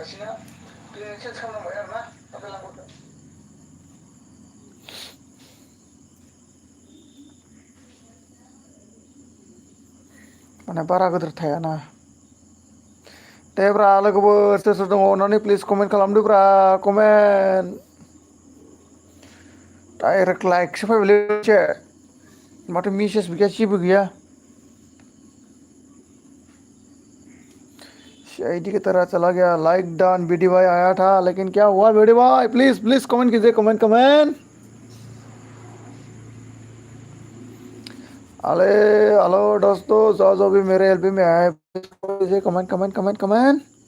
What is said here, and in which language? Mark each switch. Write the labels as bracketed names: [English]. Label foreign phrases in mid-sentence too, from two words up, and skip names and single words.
[Bodo] माने बारा गोदोर थायाना देब्रा लोगोफोर सोर सोर दङ अननानै [English] please comment [Bodo] खालामदोब्रा कमेन्ट डाइरेक्ट लाइकसो फैबायलै मोनसे माथो मेसेजबो गैया जेबो गैया [Hindi] सीआईडी की तरह चला गया [English] like done [Hindi] बीडी भाई आया था लेकिन क्या हुआ बीडी भाई [English] please please comment [Hindi] कीजिए कमेंट कमेंट अरे हेलो दोस्तों जो भी मेरे एलबी में आए कमेंट कमेंट कमेंट कमेंट